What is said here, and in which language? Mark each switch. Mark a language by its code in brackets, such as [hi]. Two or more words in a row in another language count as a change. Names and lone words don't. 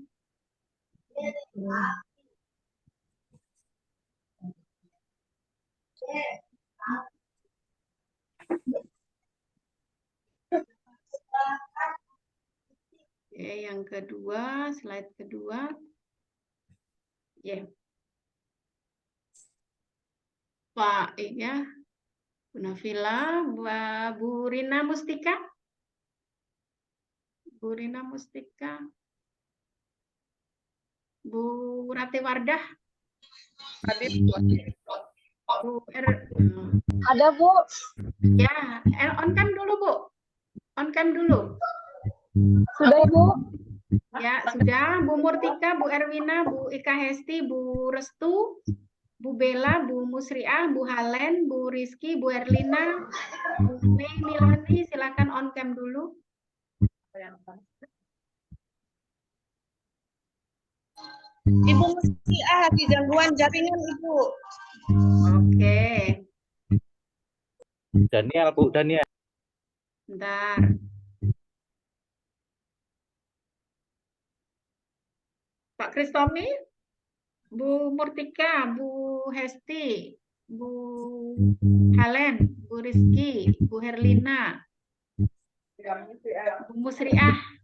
[id] Oke, yang kedua, slide kedua. Ya. Pak, ya. Bu Nafila, Bu Rina Mustika. Bu Rina Mustika. Bu Rati Wardah. Bu Ada, Bu. Ya, [en] on cam [id] dulu, Bu. [en] On cam [id] dulu. Sudah, Bu. Ya, sudah. Bu Murtika, Bu Erwina, Bu Ika Hesti, Bu Restu, Bu Bella, Bu Musriah, Bu Halen, Bu Rizky, Bu Erlina, Bu Mei Milani, silakan [en] on cam [id] dulu. Ibu Musriah di gangguan jaringan, Ibu. Oke. Daniel, Bu Daniel. Bentar. Pak Kristomi, Bu Murtika, Bu Hesti, Bu Halen, Bu Rizky, Bu Herlina, Bu Musriah.